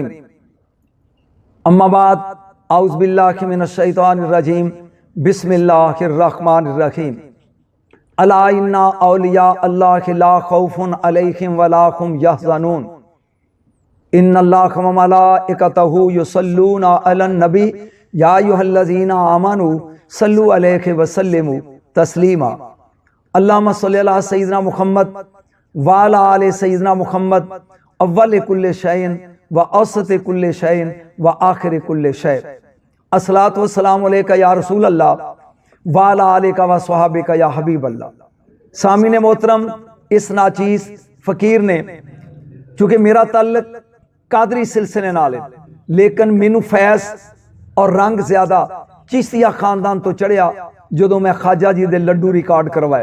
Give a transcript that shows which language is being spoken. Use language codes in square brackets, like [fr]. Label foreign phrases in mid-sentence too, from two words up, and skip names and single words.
[ar] أما بعد أعوذ بالله من الشيطان الرجيم. بسم الله الرحمن الرحيم. ألا إن أولياء الله لا خوف عليهم ولا هم يحزنون. إن الله وملائكته يصلون على النبي يا أيها الذين آمنوا صلوا عليه وسلموا تسليما. اللهم صل على سيدنا محمد وعلى آل سيدنا محمد أول كل شيء وأوسط كل شيء وآخر كل شيء. الصلاة والسلام عليك يا رسول الله وعلى آلك وأصحابك يا حبيب الله. [pa] سامعینِ محترم، اس ناچیز فقیر نے، چونکہ میرا تعلق قادری سلسلے نال ہے، لیکن مینوں فیض اور رنگ زیادہ چشتیہ خاندان توں چڑھیا جو میں خواجہ جی دے لڈو ریکارڈ کروائے.